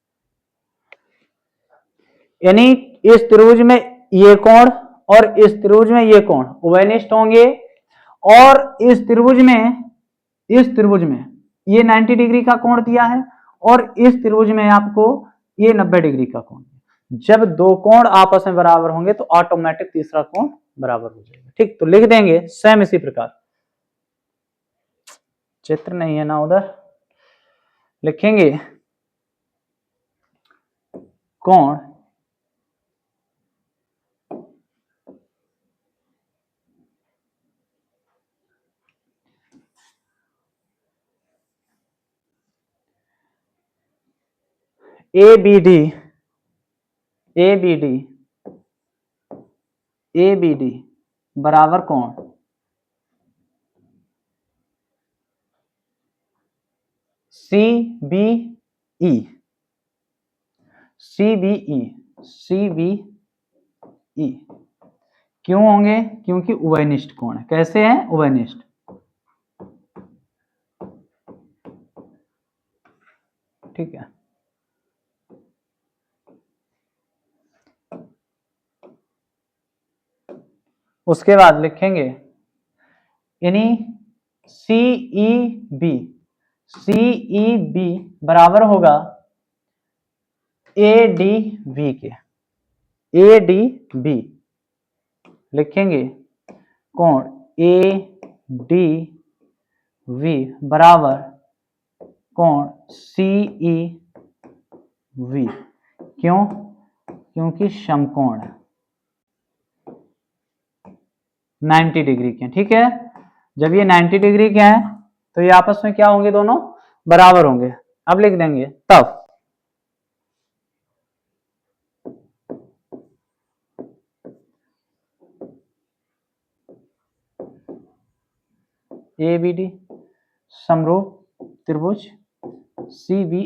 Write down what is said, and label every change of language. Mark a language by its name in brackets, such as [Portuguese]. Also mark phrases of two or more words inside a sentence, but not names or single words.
[Hindi] यानी इस त्रिभुज में ये कोण और इस त्रिभुज में ये कोण उभयनिष्ठ होंगे और इस त्रिभुज में, इस त्रिभुज में ये 90 डिग्री का कोण दिया है और इस त्रिभुज में आपको ये 90 डिग्री का कोण। जब दो कोण आपस में बराबर होंगे तो ऑटोमेटिक तीसरा कोण बराबर हो जाएगा, ठीक। तो लिख देंगे सेम इसी प्रकार, चित्र नहीं है ना उधर, लिखेंगे कोण एबीडी, एबीडी, एबीडी बराबर कोण सीबीई, सीबीई, सीबीई क्यों होंगे, क्योंकि उभयनिष्ठ कोण है। कैसे हैं, उभयनिष्ठ, ठीक है। उसके बाद लिखेंगे यानी सीईबी, सीईबी बराबर होगा एडीबी के, एडीबी लिखेंगे कोण एडीवी बराबर कोण सीईवी। क्यों, क्योंकि समकोण है, 90 डिग्री के, ठीक है। जब ये 90 डिग्री के हैं तो ये आपस में क्या होंगे, दोनों बराबर होंगे। अब लिख देंगे तब एबीडी समरूप त्रिभुज सीबीई के होंगे।